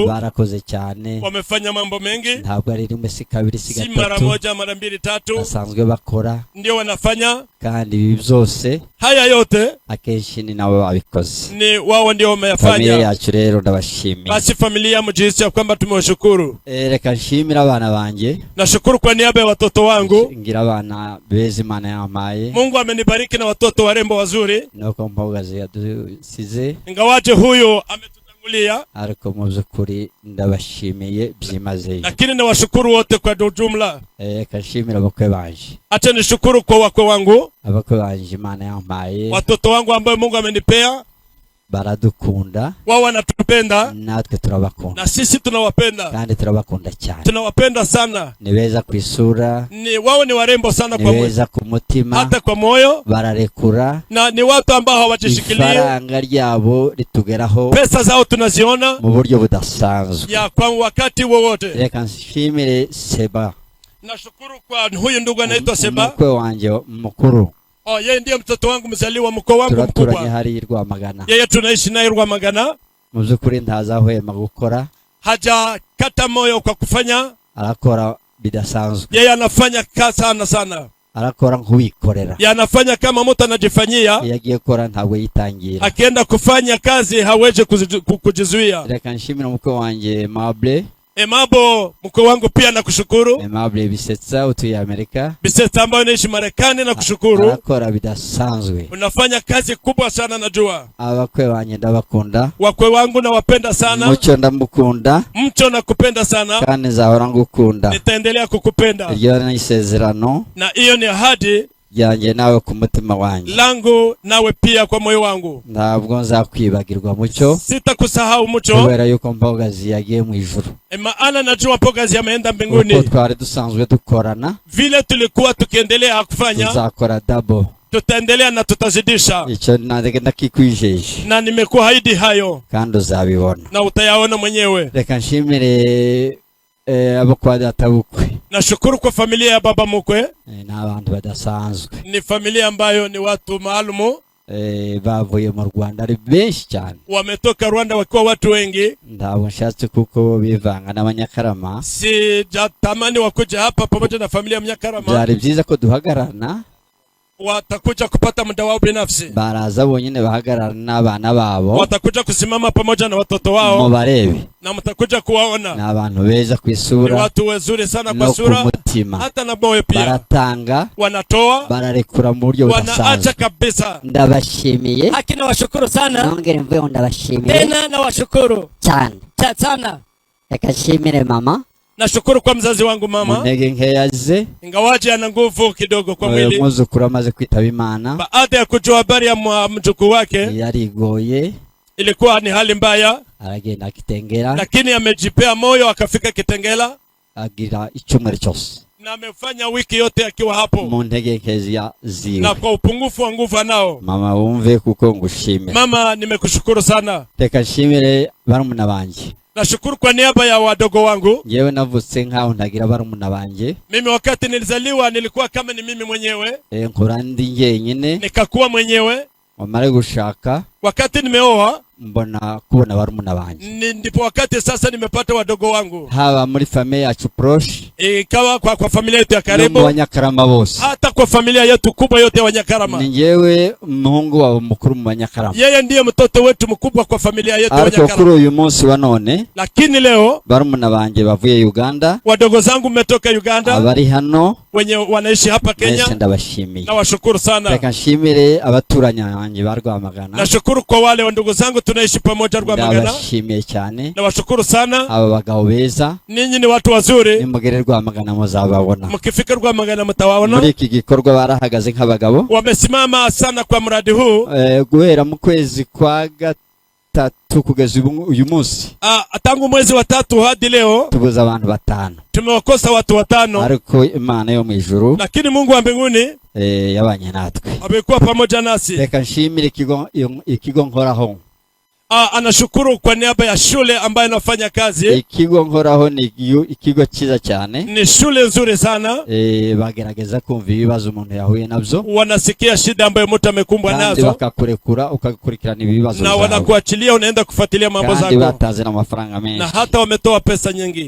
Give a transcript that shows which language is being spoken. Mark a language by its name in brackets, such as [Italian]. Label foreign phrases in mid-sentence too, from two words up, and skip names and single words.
[Kinyarwanda] barakoze cyane, [Swahili] Wamefanya mambo mengi. [Kinyarwanda] ntabwo ari rimwe si kabiri si [Swahili] Si mara [Kinyarwanda] gatatu, [Swahili] moja, mara mbili, tatu. [Kinyarwanda] basanzwe bakora, [Swahili] Ndio wanafanya. [Kinyarwanda] kandi ibi byose [Swahili] Haya yote [Kinyarwanda] akenshi ni nabo babikoze. [Swahili] ni wao ndio Familia wameyafanya. [Kinyarwanda] yacu rero ndabashimiye. [Swahili] Basi familia mjihisi ya kwamba tumewashukuru. [Kinyarwanda] Reka nshimire abana banjye, [Swahili] Nashukuru kwa niaba ya watoto wangu. [Kinyarwanda] ngira abana beza Imana yampaye, [Swahili] Mungu amenibariki na watoto warembo wazuri. [Kinyarwanda] nuko mpogazi yadusize, [Swahili] Ingawaje huyo ametutangulia, [Kinyarwanda] ariko mu by'ukuri ndabashimiye byimazeyo. [Swahili] lakini nawashukuru wote kwa ujumla. [Kinyarwanda] Reka nshimire abakwe banje, [Swahili] Acha nishukuru kwa wakwe wangu, [Kinyarwanda] abakwe banje Imana yampaye, [Swahili] watoto wangu ambao Mungu amenipea. [Kinyarwanda] baradukunda, [Swahili] Wao wanatupenda [Kinyarwanda] natwe turabakunda, [Swahili] na sisi tunawapenda. [Kinyarwanda] kandi turabakunda cyane. [Swahili] Tunawapenda sana. [Kinyarwanda] Ni beza ku isura, [Swahili] Wao ni warembo sana [Kinyarwanda] ni [Swahili] kwa mwili, [Kinyarwanda] beza ku mutima, [Swahili] hata kwa moyo, [Kinyarwanda] bararekura, [Swahili] na ni watu ambao hawajishikilia. [Kinyarwanda] ifaranga ryabo ritugeraho [Swahili] Pesa zao tunaziona [Kinyarwanda] mu buryo budasanzwe. [Swahili] ya kwa wakati wowote. [Kinyarwanda] Reka nshimire Seba, [Swahili] Nashukuru kwa huyu ndugu anaitwa Seba. [Kinyarwanda] umukwe wanjye mukuru, [Swahili] Yeye ndiye mtoto wangu mzaliwa, mkoo wangu [Kinyarwanda] turaturanye [Swahili] mkubwa. [Kinyarwanda] hari i Rwamagana. [Swahili] Yeye tunaishi naye Rwamagana. [Kinyarwanda] Mu by'ukuri ntazahwema gukora, [Swahili] Hajakata moyo kwa kufanya. [Kinyarwanda] arakora bidasanzwe, [Swahili] Yeye anafanya kazi sana sana. [Kinyarwanda] arakora nk'uwikorera. [Swahili] Yeye anafanya kama mtu anajifanyia. [Kinyarwanda] Iyo agiye gukora ntabwo yitangira. [Swahili] Akienda kufanya kazi hawezi kujizuia. [Kinyarwanda] Reka nshimire umukwe wanjye Mable, [Swahili] Emabo mkoo wangu pia nakushukuru. [Kinyarwanda] Mable Bisetsa utuye Amerika, [Swahili] Biseta ambayo naishi Marekani nakushukuru. [Kinyarwanda] arakora bidasanzwe. [Swahili] Unafanya kazi kubwa sana najua. [Kinyarwanda] Abakwe banjye ndabakunda, [Swahili] Wakwe wangu nawapenda sana. [Kinyarwanda] Mucyo ndamukunda, [Swahili] Mcho nakupenda sana. [Kinyarwanda] kandi nzahora ngukunda. [Swahili] Nitaendelea kukupenda. [Kinyarwanda] Iryo ni isezerano [Swahili] Na hiyo ni ahadi [Kinyarwanda] ryanjye nawe ku mutima wanjye. [Swahili] langu nawe pia kwa moyo wangu. [Kinyarwanda] Ntabwo nzakwibagirwa Mucyo, [Swahili] Sitakusahau Mcho. [Kinyarwanda] kubera yuko Mpogazi yagiye mu ijuru. [Swahili] Maana najua Mpogazi ameenda [Kinyarwanda] Uko [Swahili] mbinguni. [Kinyarwanda] twari dusanzwe dukorana, [Swahili] Vile tulikuwa tukiendelea kufanya, [Kinyarwanda] tuzakora double. [Swahili] tutaendelea na tutazidisha. [Kinyarwanda] Icyo ndakikwijeje, [Swahili] Na nimekuahidi hayo [Kinyarwanda] kandi uzabibona. [Swahili] na utayaona mwenyewe. [Kinyarwanda] Reka nshimire abo kwa data bukwe, [Swahili] Nashukuru kwa familia ya baba mkwe. [Kinyarwanda] ni abantu badasanzwe, [Swahili] Ni familia ambayo ni watu maalumu. [Kinyarwanda] bavuye mu Rwanda ari benshi cyane. [Swahili] Wametoka Rwanda wakiwa watu wengi. [Kinyarwanda] Ntabwo nshatse kuko bivanga n'abanyakarama. [Swahili] Sijatamani wakuja hapa pamoja na familia ya Mnyakarama. [Kinyarwanda] Byari byiza ko duhagararana, [Swahili] Watakuja kupata muda wao binafsi. [Kinyarwanda] baraza bonyine bahagararana n'abana babo, [Swahili] Watakuja kusimama pamoja na watoto wao [Kinyarwanda] mubarebe. [Swahili] na mtakuja kuwaona. [Kinyarwanda] Ni abantu beza ku [Swahili] Ni [Kinyarwanda] isura [Swahili] watu wazuri sana [Kinyarwanda] no [Swahili] kwa [Kinyarwanda] ku [Swahili] sura [Kinyarwanda] mutima, [Swahili] hata na moyo pia. [Kinyarwanda] baratanga, [Swahili] Wanatoa, [Kinyarwanda] bararekura mu buryo [Swahili] wanaacha [Kinyarwanda] budasanzwe. [Swahili] kabisa. [Kinyarwanda] ndabashimiye [Swahili] Haki nawashukuru sana [Kinyarwanda] nongere mvuye ngo ndabashimiye [Swahili] tena, nawashukuru [Kinyarwanda] cyane [Swahili] sana. [Kinyarwanda] reka nshimire mama [Swahili] Nashukuru kwa mzazi wangu [Kinyarwanda] mu [Swahili] mama. [Kinyarwanda] ntege nkeya ze, [Swahili] Ingawaje ana nguvu kidogo kwa mwili. [Kinyarwanda] umwuzukuru amaze kwitaba Imana, [Swahili] Baada ya kujua habari ya mjukuu wake, [Kinyarwanda] yarigoye, [Swahili] ilikuwa ni hali mbaya, [Kinyarwanda] aragenda akitengera, [Swahili] lakini amejipea moyo akafika Kitengela [Kinyarwanda] agira icyumweru cyose [Swahili] na amefanya wiki yote akiwa hapo. [Kinyarwanda] mu ntege nke ziwe. [Swahili] Na kwa upungufu wa nguvu anao. [Kinyarwanda] Mama wumve kuko ngushimira. [Swahili] Mama, nimekushukuru sana. [Kinyarwanda] Reka nshimire barumuna banjye. [Swahili] Nashukuru kwa niaba ya wadogo wangu. [Kinyarwanda] Yewe navutse nkaho ntagira barumuna banjye, [Swahili] Mimi wakati nilizaliwa nilikuwa kama ni mimi mwenyewe. [Kinyarwanda] nkura ndi njyenyine. [Swahili] Nikakuwa mwenyewe. [Kinyarwanda] Wamare gushaka, [Swahili] Wakati nimeoa, [Kinyarwanda] mbona kubona barumuna banjye. [Swahili] ndipo wakati sasa nimepata wadogo wangu. [Kinyarwanda] Haba muri familia yacu proche, [Swahili] Ikawa kwa familia yetu ya [Kinyarwanda] no mu [Swahili] karibu, [Kinyarwanda] Banyakarama bose. [Swahili] hata kwa familia yetu kubwa yote ya Wanyakarama. [Kinyarwanda] Ni njyewe umuhungu wabo mukuru mu Banyakarama. [Swahili] Yeye ndiye mtoto wetu mkubwa kwa familia yetu ya [Kinyarwanda] Ariko kuri [Swahili] Wanyakarama. [Kinyarwanda] uyu munsi wa none, [Swahili] Lakini leo [Kinyarwanda] barumuna banjye bavuye Uganda, [Swahili] wadogo zangu mmetoka Uganda, [Kinyarwanda] abari hano [Swahili] wenye wanaishi hapa [Kinyarwanda] mwese [Swahili] Kenya. [Kinyarwanda] ndabashimiye. [Swahili] Nawashukuru sana. [Kinyarwanda] Reka nshimire abaturanyi banjye ba Rwamagana, [Swahili] Nashukuru kwa wale wa ndugu zangu tunaishi pamoja Rwamagana. [Kinyarwanda] ndabashimiye cyane. [Swahili] Nawashukuru sana. [Kinyarwanda] Aba bagabo beza, [Swahili] Ninyi ni watu wazuri. [Kinyarwanda] nimugere Rwamagana muzababona. [Swahili] Mkifika Rwamagana mtawaona. [Kinyarwanda] Muri iki gikorwa barahagaze nk'abagabo. [Swahili] Wamesimama sana kwa mradi huu. [Kinyarwanda] Guhera mu kwezi kwa gatatu kugeza uyu munsi, [Swahili] Tangu mwezi wa 3 hadi leo [Kinyarwanda] tubuza abantu 5. [Swahili] tumewakosa watu 5. [Kinyarwanda] Ariko Imana yo mu ijuru, [Swahili] Lakini Mungu wa mbinguni [Kinyarwanda] yabanye natwe. [Swahili] amekuwa pamoja nasi. [Kinyarwanda] Reka nshimire ikigo nkoraho. [Swahili] anashukuru kwa niaba ya shule ambayo anafanya kazi. [Kinyarwanda] ikigo nkoraho ni ikigo cyiza cyane. [Swahili] Ni shule nzuri sana. [Kinyarwanda] Bagerageza kumva ibibazo umuntu yahuye nabyo. [Swahili] Wanasikia shida ambayo mtu amekumbwa nazo. [Kinyarwanda] Kandi bakakurekura ukakurikirana ibibazo. [Swahili] Na wanakuachilia unaenda kufuatilia mambo zako. [Kinyarwanda] Kandi bataze na mafaranga menshi. [Swahili] Na hata wametoa pesa nyingi.